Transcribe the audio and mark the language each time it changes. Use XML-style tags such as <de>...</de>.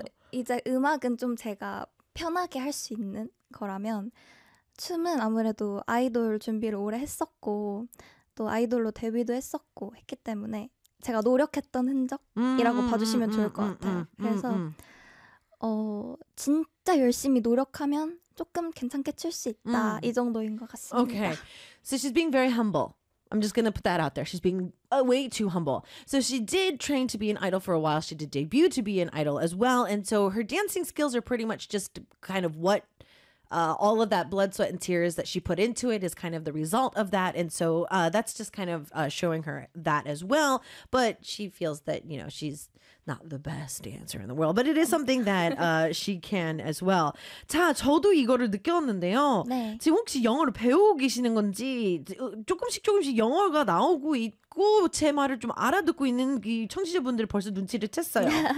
<ko>이제 음악은 좀 제가 편하게 할 수 있는 거라면 춤은 아무래도 아이돌 준비를 오래 했었고 또 아이돌로 데뷔도 했었고 했기 때문에 제가 노력했던 흔적이라고 봐주시면 좋을 것 같아요. 그래서 진짜 열심히 노력하면 조금 괜찮게 출 수 있다 이 정도인 것 같습니다.</ko> <en>Okay, so she's being very humble. I'm just going to put that out there. She's being way too humble. So she did train to be an idol for a while. She did debut to be an idol as well. And so her dancing skills are pretty much just kind of what all of that blood, sweat, and tears that she put into it is kind of the result of that. And so that's just kind of showing her that as well. But she feels that, you know, she's not the best dancer in the world. But it is something that she can as well.</en> <ko>자, 저도 이거를 느꼈는데요. 네. 지금 혹시 영어를 배우고 계시는 건지 조금씩 영어가 나오고 있고 제 말을 좀 알아듣고 있는 이 청취자분들이 벌써 눈치를 챘어요.</ko>